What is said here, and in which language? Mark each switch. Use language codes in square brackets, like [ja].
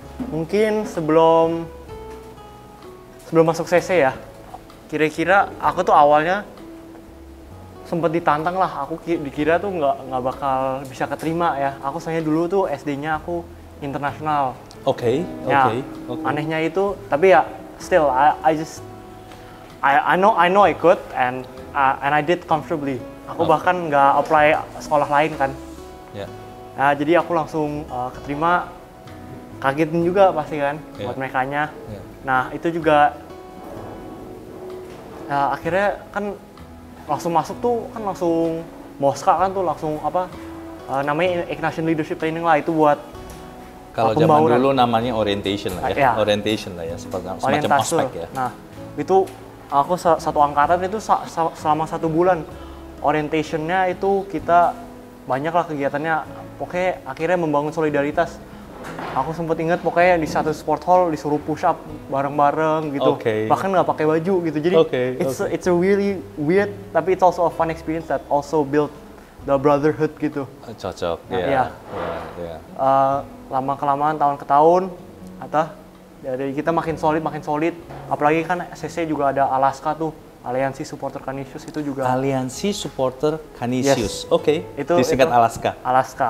[id] Mungkin sebelum masuk CC ya, kira-kira aku tuh awalnya sempat ditantang lah. Aku dikira tuh nggak bakal bisa keterima ya. Aku soalnya dulu tuh SD-nya aku internasional. Oke. Anehnya itu, tapi ya [en] still I know I could and I did comfortably. [id] Aku bahkan nggak apply sekolah lain kan. [en] Yeah. [id] Nah, jadi aku langsung keterima, kagetin juga pasti kan buat merekanya. [en] Yeah. [id] Nah itu juga akhirnya kan langsung masuk tuh kan langsung Moska kan tuh langsung namanya Ignition Leadership Training lah, itu buat kalau zaman dulu namanya orientation lah ya, orientation lah ya, semacam ospek ya. Nah itu aku satu angkatan itu selama 1 bulan orientationnya itu kita banyak lah kegiatannya, pokoknya akhirnya membangun solidaritas. Aku sempat ingat pokoknya di satu sport hall disuruh push up bareng-bareng gitu, bahkan nggak pakai baju gitu. Jadi [en] it's a really weird [id] tapi [en] it's also a fun experience that also build the brotherhood [id] gitu. Cocok. Nah, lama-kelamaan tahun ke tahun, dari kita makin solid. Apalagi kan CC juga ada Alaska tuh, Aliansi Supporter Canisius itu juga. Aliansi Supporter Canisius. [en] Yes. [id] Oke. Disingkat Alaska. Alaska.